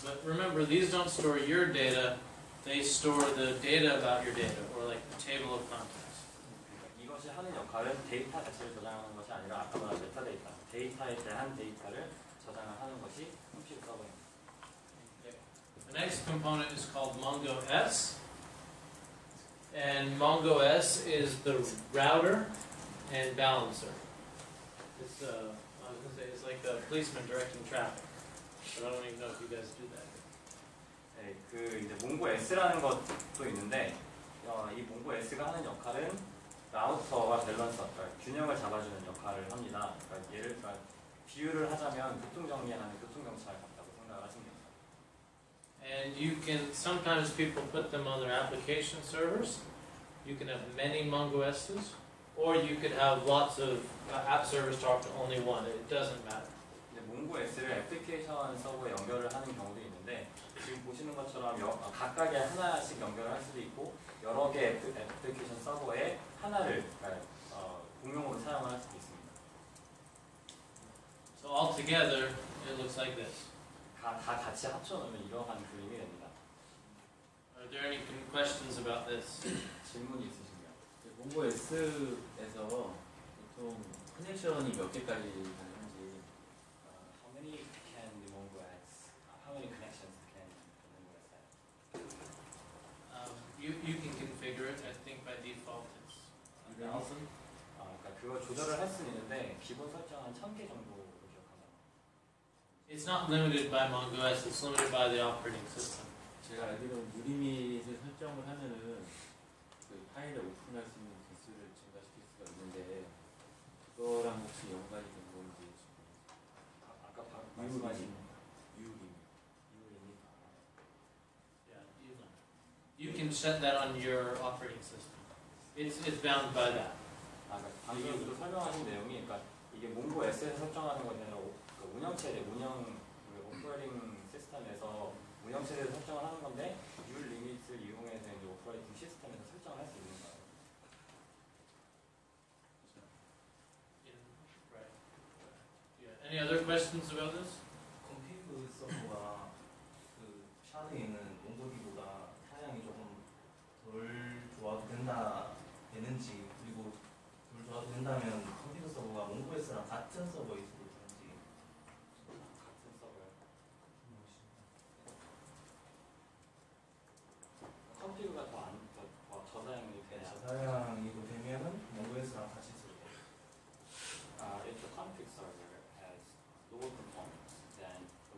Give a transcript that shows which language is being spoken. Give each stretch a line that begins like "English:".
English: But remember, these don't store your data. They store the data about your data, or like the table of contents.
Korean: 그러니까 이것이 하는 역할은 데이터 자체를 저장하는 것이 아니라 아까 말한 메타데이터, 데이터에 대한 데이터를 저장을 하는 것이 컴퓨터 서버입니다.
English: The next component is called MongoS. And MongoS is the router and balancer. It's, I was going to say, it's like a policeman directing traffic. But I don't even know if you guys do that.
Korean: 네, 그 이제 몽고S라는 것도 있는데 이 몽고S가 하는 역할은 라우터와 밸런서, 그러니까 균형을 잡아주는 역할을 합니다. 그러니까 비유를 하자면 교통정리하는 교통경찰 같다고 생각을 하시면 됩니다.
English: And you can, sometimes people put them on their application servers. You can have many MongoS's, or you could have lots of app servers talk to only one. It doesn't matter.
Korean: 몽고S를 애플리케이션 서버에 연결을 하는 경우도 있는데 지금 보시는 것처럼 각각의 하나씩 연결을 할 수도 있고 여러 개의 애플리케이션 서버에 하나를 공용으로 사용을 할 수도 있습니다.
English: So altogether, it looks like this.
Korean: 다 같이 합쳐놓으면 이러한 그림이 됩니다.
English: Are there any questions about this?
Korean: 질문이 있으신가요? 몽고S에서 보통 커넥션이 몇 개까지 가능한지.
English: How many can the MongoX? How many connections can the MongoX have? You can configure it. I think by default it's 1,000.
Korean: 그러니까 그걸 조절을 할 수는 있는데 기본 설정 한 1000개 정도로 기억합니다.
English: It's not limited by MongoS. It's limited by the operating system.
Korean: 제가 알기로는 유리밋을 설정을 하면은 그 파일을 오픈할 수 있는 개수를 증가시킬 수가 있는데 그거랑 혹시 연관이 된 건지. 아까 말씀하신 유리밋.
English: Yeah, you can set that on your operating system. It's bound by that.
Korean: 방금 설명하신 내용이 그러니까 이게 몽고S에서 설정하는 것이 아니라 운영체제, 오퍼레이팅 시스템에서 운영체제를 설정을 하는 건데 율 리밋을 이용해서 이제 오퍼레이팅 시스템에서 설정을 할 수 있는 거예요.
English: Right. Yeah. Any other questions about this?
Korean: 컴퓨터 서버가 그 샤드에는 몽고디보다 사양이 조금 덜 좋아도 되는지 그리고 덜 좋아도 된다면 컴퓨터 서버가 몽고S랑 같은 서버에 있어도 되는지 같은 서버요. 컴퓨터가 더 저사양이 되냐? 저사양이고 되면은 몽고S랑 같이 쓰고
English: If the config server has lower performance than